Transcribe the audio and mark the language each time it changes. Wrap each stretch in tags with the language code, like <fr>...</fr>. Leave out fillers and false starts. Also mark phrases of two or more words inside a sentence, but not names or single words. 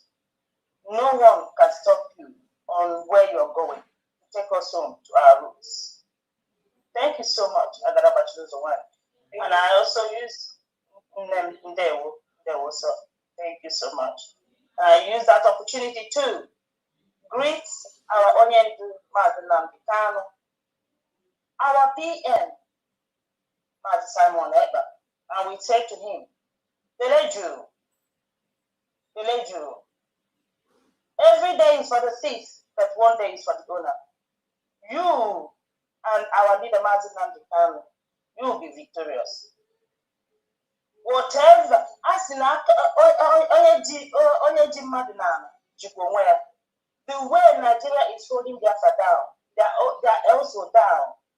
<en>No one can stop you on where you're going to take us home to our roots. Thank you so much, Agadaba Chulu. And I also use Ndewo, so thank you so much. I use that opportunity to greet our Onyendu Mazinam Bitano, our PM, Mazi Simon Eba, and we say to him, Beleju. Every day is for the thief, but one day is for the owner. You and our leader Mazinam Bitano, you will be victorious. Whatever, as in Onyeji Madinana, Jikwonwea, the way Nigeria is holding Biafra down, they are also down.</en>